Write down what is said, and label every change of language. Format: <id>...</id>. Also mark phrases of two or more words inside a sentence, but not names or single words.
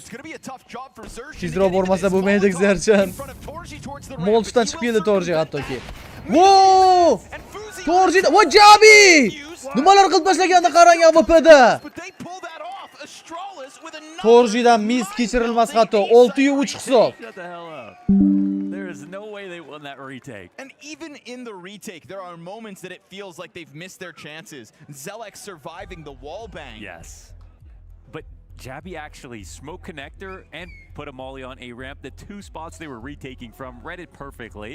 <uz>Tezroq bormasa bo'lmaydi Sertion. Molchdan chiqib keldi Torji hattoki. Wow! Torji, va Jabi! Nimalar qilib tashlaganda qarang AWPda. Torjidan miss kechirilmas xato. 6-3 hisob.</uz> <en>There is no way they won that retake. And even in the retake, there are moments that it feels like they've missed their chances. Zelex surviving the wall bang. Yes. But Jabi actually smoke connector and put a molly on A ramp. The 2 spots they were retaking from read it perfectly.</en>